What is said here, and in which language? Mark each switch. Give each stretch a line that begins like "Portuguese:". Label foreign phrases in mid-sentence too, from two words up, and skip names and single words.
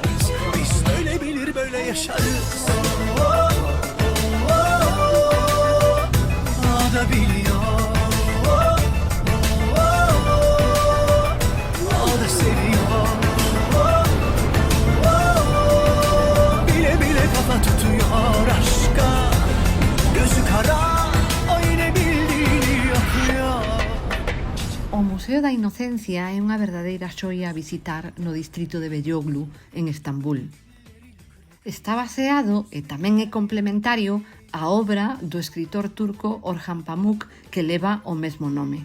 Turkish: Biz böyle bilir böyle yaşarız. O da biliyor, o da seviyor. Bile bile kafa tutuyor aşka. Gözü kara, o yine bildiğini yapıyor.
Galician: O Museo da Inocencia é unha verdadeira xoia a visitar no distrito de Beyoğlu, en Estambul. Está baseado e tamén é complementario a obra do escritor turco Orhan Pamuk, que leva o mesmo nome.